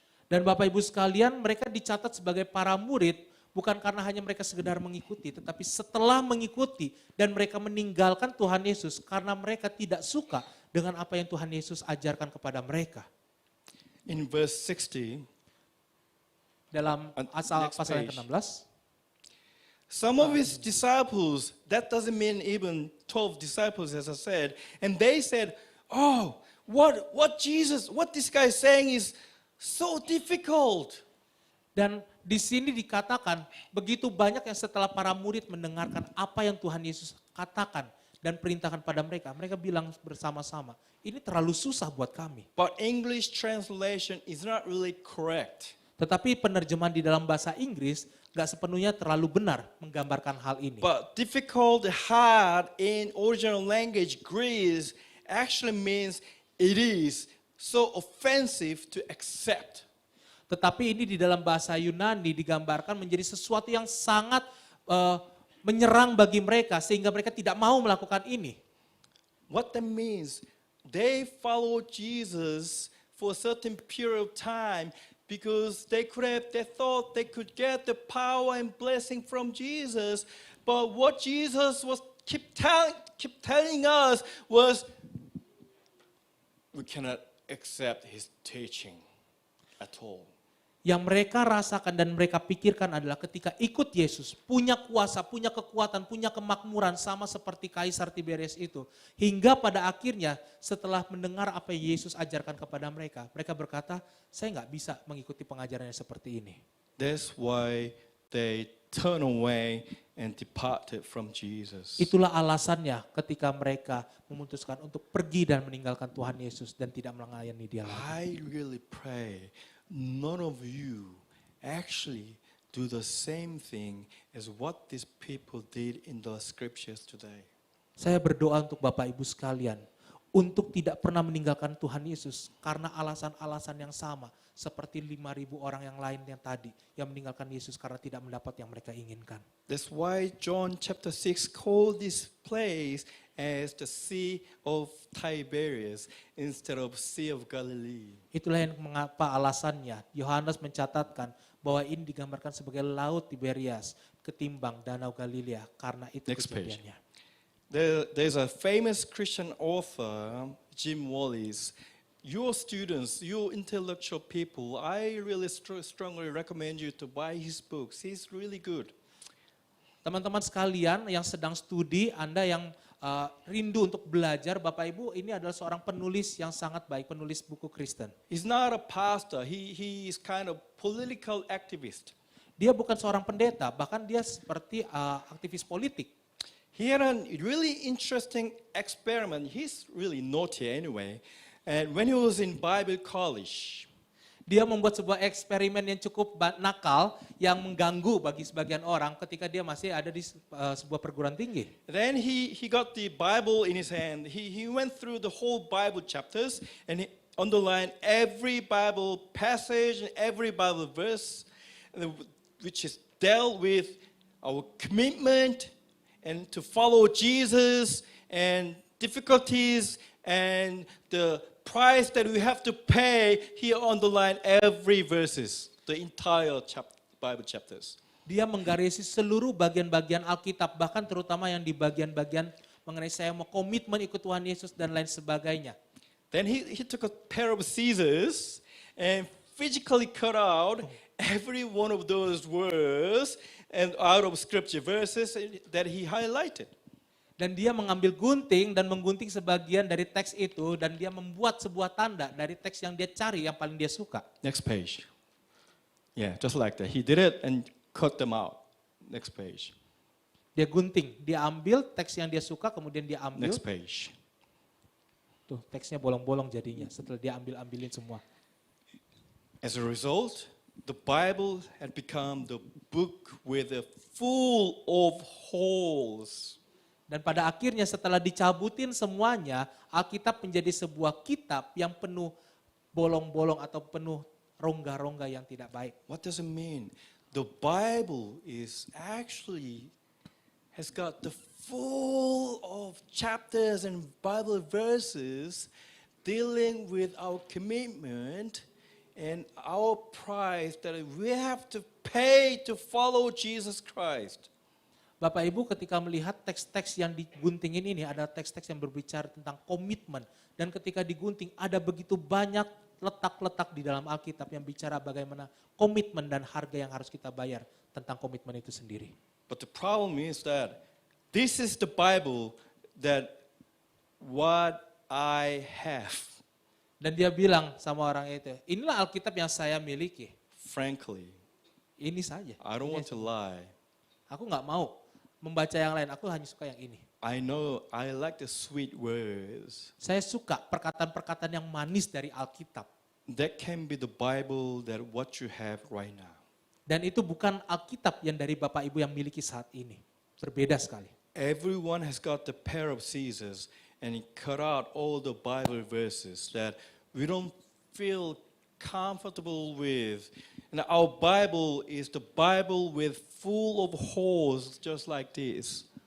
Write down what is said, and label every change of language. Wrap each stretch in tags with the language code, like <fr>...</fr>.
<id>Dan Bapak Ibu sekalian, mereka dicatat sebagai para murid bukan karena hanya mereka sekedar mengikuti, tetapi setelah mengikuti dan mereka meninggalkan Tuhan Yesus karena mereka tidak suka dengan apa yang Tuhan Yesus ajarkan kepada mereka.</id> <en>In verse 60,</en> <id>Dalam</id> <en>next</en> <id>pasal yang</id> <en>page.</en> <id>ke-16,</id> <en>some of his disciples, that doesn't mean even 12 disciples as I said, and they said, oh, what this guy is saying is so difficult.</en> <id>dan di sini dikatakan begitu banyak yang setelah para murid mendengarkan apa yang Tuhan Yesus katakan dan perintahkan pada mereka, mereka bilang bersama-sama, ini terlalu susah buat kami.</id> <en>But English translation is not really correct.</en> <id>Tetapi penerjemahan di dalam bahasa Inggris gak sepenuhnya terlalu benar menggambarkan hal ini.</id> <en>But difficult, hard in original language Greece actually means it is so offensive to accept.</en> <id>Tetapi ini di dalam bahasa Yunani digambarkan menjadi sesuatu yang sangat menyerang bagi mereka sehingga mereka tidak mau melakukan ini.</id> <en>What that means, they follow Jesus for a certain period of time because they thought they could get the power and blessing from Jesus. But what Jesus was keep telling us was, we cannot accept his teaching at all.</en> <id>Yang mereka rasakan dan mereka pikirkan adalah ketika ikut Yesus, punya kuasa, punya kekuatan, punya kemakmuran sama seperti Kaisar Tiberius itu. Hingga pada akhirnya setelah mendengar apa yang Yesus ajarkan kepada mereka, mereka berkata, saya nggak bisa mengikuti pengajarannya seperti ini.</id> <en>That's why they turn away and departed from Jesus.</en> <id>Itulah alasannya ketika mereka memutuskan untuk pergi dan meninggalkan Tuhan Yesus dan tidak melayani dia lagi.</id> <en>I really pray none of you actually do the same thing as what these people did in the scriptures today.</en> <id>Saya berdoa untuk Bapak Ibu sekalian, untuk tidak pernah meninggalkan Tuhan Yesus karena alasan-alasan yang sama seperti 5.000 orang yang lain yang tadi yang meninggalkan Yesus karena tidak mendapat yang mereka inginkan.</id> <en>That's why John chapter 6 called this place as the Sea of Tiberias instead of Sea of Galilee.</en> <id>Itulah yang mengapa alasannya Yohanes mencatatkan bahwa ini digambarkan sebagai Laut Tiberias ketimbang Danau Galilea karena itu</id> <en>Next page.</en> <id>kejadiannya.</id> <en>There's a famous Christian author, Jim Wallis. Your students, your intellectual people, I really strongly recommend you to buy his books. He's really good.</en> <id>Teman-teman sekalian yang sedang studi, Anda yang rindu untuk belajar, Bapak Ibu, ini adalah seorang penulis yang sangat baik, penulis buku Kristen.</id> <en>He's not a pastor, he is kind of political activist.</en> <id>Dia bukan seorang pendeta, bahkan dia seperti aktivis politik.</id> <en>He had a really interesting experiment. He's really naughty anyway. And when he was in Bible college,</en> <id>Dia membuat sebuah eksperimen yang cukup nakal yang mengganggu bagi sebagian orang ketika dia masih ada di sebuah perguruan tinggi.</id> <en>then he got the Bible in his hand. He went through the whole Bible chapters and he underlined every Bible passage and every Bible verse which is dealt with our commitment and to follow Jesus and difficulties and the price that we have to pay. He underlined every verses, the entire Bible chapters.</en> <id>Dia menggarisi seluruh bagian-bagian Alkitab, bahkan terutama yang di bagian-bagian mengenai saya mau komitmen ikut Tuhan Yesus dan lain sebagainya.</id> <en>Then he took a pair of scissors and physically cut out every one of those words and out of scripture verses that he highlighted.</en> <id>Dan dia mengambil gunting dan menggunting sebagian dari teks itu dan dia membuat sebuah tanda dari teks yang dia cari yang paling dia suka.</id> <en>Next page. Yeah, just like that. He did it and cut them out. Next page.</en> <id>Dia gunting, dia ambil teks yang dia suka kemudian dia ambil.</id> <en>Next page.</en> <id>Tuh teksnya bolong-bolong jadinya setelah dia ambilin semua.</id> <en>As a result, the Bible had become the book with a full of holes.</en> <id>Dan pada akhirnya setelah dicabutin semuanya, Alkitab menjadi sebuah kitab yang penuh bolong-bolong atau penuh rongga-rongga yang tidak baik.</id> <en>What does it mean? The Bible is actually has got the full of chapters and Bible verses dealing with our commitment and our price that we have to pay to follow Jesus Christ.</en> <id>Bapak Ibu ketika melihat teks-teks yang diguntingin ini ada teks-teks yang berbicara tentang komitmen. Dan ketika digunting ada begitu banyak letak-letak di dalam Alkitab yang bicara bagaimana komitmen dan harga yang harus kita bayar tentang komitmen itu sendiri.</id> <en>But the problem is that this is the Bible that what I have.</en> <id>Dan dia bilang sama orang itu, inilah Alkitab yang saya miliki.</id> <en>Frankly,</en> <id>Ini saja.</id> <en>I don't want to lie.</en> <id>Aku nggak mau membaca yang lain, aku hanya suka yang ini.</id> <en>I know I like the sweet words.</en> <id>Saya suka perkataan-perkataan yang manis dari Alkitab.</id> <en>That can be the Bible that what you have right now.</en> <id>Dan itu bukan Alkitab yang dari Bapak Ibu yang miliki saat ini. Berbeda sekali.</id> <en>Everyone has got the pair of scissors and he cut out all the Bible verses that we don't feel comfortable with. And our Bible is the Bible with full of holes just like this.</en>